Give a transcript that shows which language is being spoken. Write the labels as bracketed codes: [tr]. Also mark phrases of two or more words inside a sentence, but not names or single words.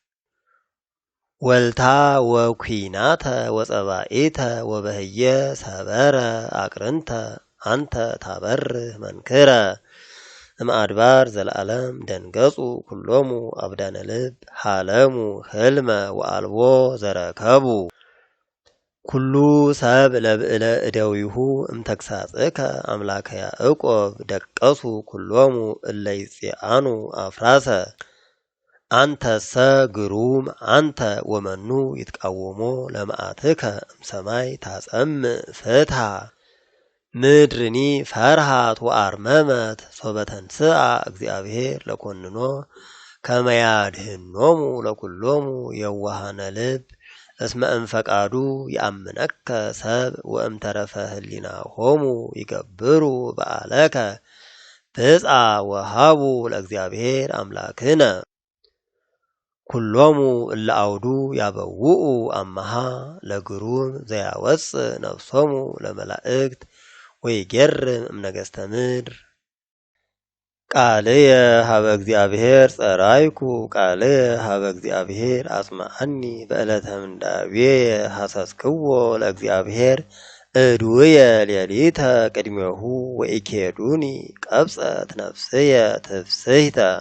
[gez] ወልታ ወኩናተ ወጸባኢተ ወበህየ ሰበረ አቅርንተ አንተ ታበርህ መንክረ እምአድባር ዘለዓለም ደንገጹ ኩሎሙ አብዳነ ልብ ሃለሙ ህልመ ወአልቦ ዘረከቡ ኩሉ ሰብ ለብዕለ እደዊሁ እምተግሳጽከ አምላከ ያዕቆብ ደቀሱ ኩሎሙ እለ ይጽአኑ አፍራሰ አንተሰ ግሩም አንተ ወመኑ ይትቃወሞ ለመዓትከ እምሰማይ ታጸምዕ ፍትሃ ምድርኒ ፈርሃት ወአርመመት ሶበ ተንሥአ እግዚአብሔር ለኮንኖ ከመ ያድኅኖሙ ለኩሎሙ የዋሃነ ልብ እስመ እምፈቃዱ ይአምነከ ሰብ ወእምተረፈ ህሊናሆሙ ይገብሩ በዓለከ ብፅዓ ወሃቡ ለእግዚአብሔር አምላክነ ኩሎሙ እለ አውዱ ያበውኡ አመሃ ለግሩም ዘያወፅእ ነፍሶሙ ለመላእክት ወይጌርም እምነገሥተ ምድር። ቃልየ ሀበ እግዚአብሔር ጸራይኩ ቃልየ ሀበ እግዚአብሔር አጽምዓኒ በዕለተ ምንዳቤየ ሐሰስክዎ ለእግዚአብሔር እድውየ ሌሊተ ቅድሜሁ ወኢኬዱኒ ቀብጸት ነፍስየ ትፍስሕተ